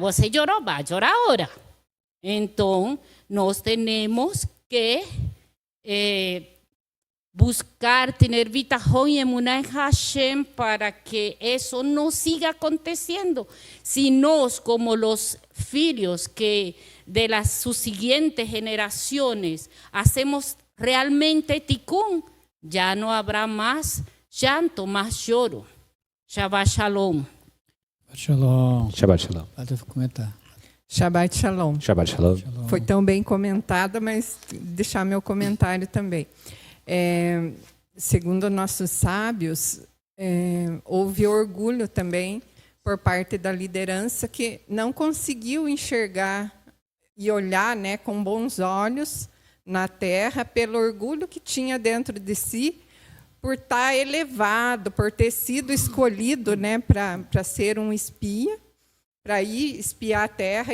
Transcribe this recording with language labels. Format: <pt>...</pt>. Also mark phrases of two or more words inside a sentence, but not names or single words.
<es>Usted lloró, va a llorar ahora. Entonces, nos tenemos que buscar, tener bitajón y emuná en Hashem para que eso no siga aconteciendo. Si nos, como los filhos que de las subsiguientes generaciones hacemos realmente tikkun, ya no habrá más llanto, más lloro.</es> <he>שבת שלום. Shalom. שבת שלום.</he> <pt>Pode comentar.</pt> <he>שבת שלום. שבת שלום.</he> <pt>Foi tão bem comentada, mas deixar meu comentário também. Segundo nossos sábios, houve orgulho também por parte da liderança que não conseguiu enxergar e olhar, né, com bons olhos na terra pelo orgulho que tinha dentro de si, por estar elevado, por ter sido escolhido, né, para ser um espia, para ir espiar a terra.</pt>